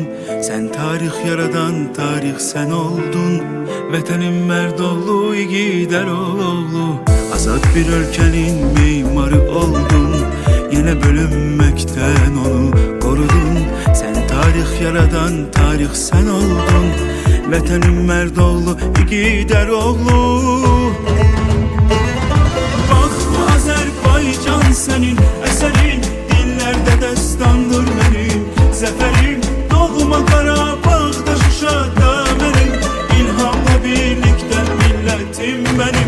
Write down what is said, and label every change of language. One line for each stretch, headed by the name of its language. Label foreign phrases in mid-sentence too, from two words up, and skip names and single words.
Turkish: Sen tarih yaradan tarih sen oldun, Vatanın merdoğlu yiğider oğlu. Azad bir ülkenin mimarı oldun, yine bölünmekten onu korudun.
Azerbaijani: Sen tarih tarix yaradan tarix sən oldun. Vətənin mərd oğlu, igidər oğlu. Bax bu Azərbaycan sənin əsərin, dillərdə dəstandır mənim zəfərim. Doğma Qarabağda, Şuşada mənim, İlhamla birlikdə millətim mənim.